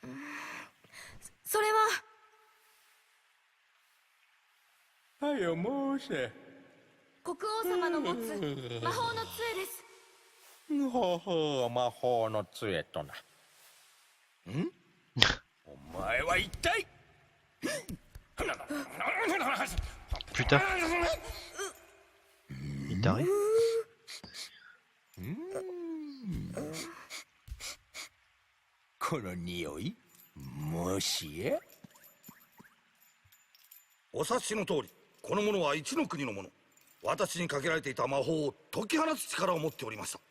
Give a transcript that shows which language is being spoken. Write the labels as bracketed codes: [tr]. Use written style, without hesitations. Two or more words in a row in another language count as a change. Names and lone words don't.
[ja] それは。はよ申せ。国王様の持つ魔法の杖です。ほほう、魔法の杖とな。お前は一体 [fr] Putain. Il est taré. [ja] この匂いもしやお察しの通り、この者は一の国の者。私にかけられていた魔法を解き放つ力を持っておりました。